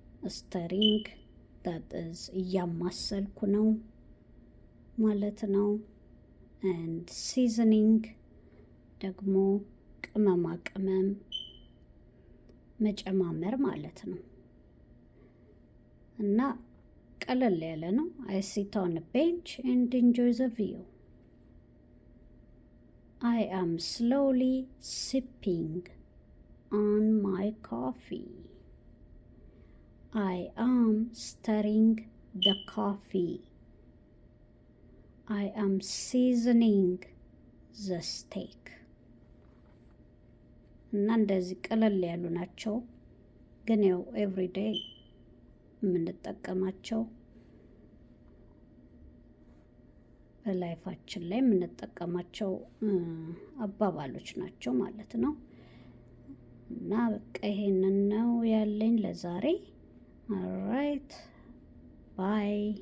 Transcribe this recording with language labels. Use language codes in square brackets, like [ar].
[en] ስተሪንግ ዳት ኢዝ [am] እያማሰልኩ ነው ማለት ነው። [en] ኤንድ ሲዝኒንግ [am] ደግሞ ቅመማ ቅመም መጨማመር ማለት ነው። እና ቀለል ያለ ነው። [en] አይ ሲት ኦን ቤንች ኤንድ ኢንጆይ ዘ ቪው። I am slowly sipping on my coffee. I am stirring the coffee. I am seasoning the steak. [am] እና እንደዚህ ቀለል ያሉ ናቸው፣ ግን ያው ኤቭሪዴይ የምንጠቀማቸው በላይፋችን ላይ የምንጠቀማቸው አባባሎች ናቸው ማለት ነው። እና በቃ ይሄንን ነው ያለኝ ለዛሬ። [en] ኦልራይት ባይ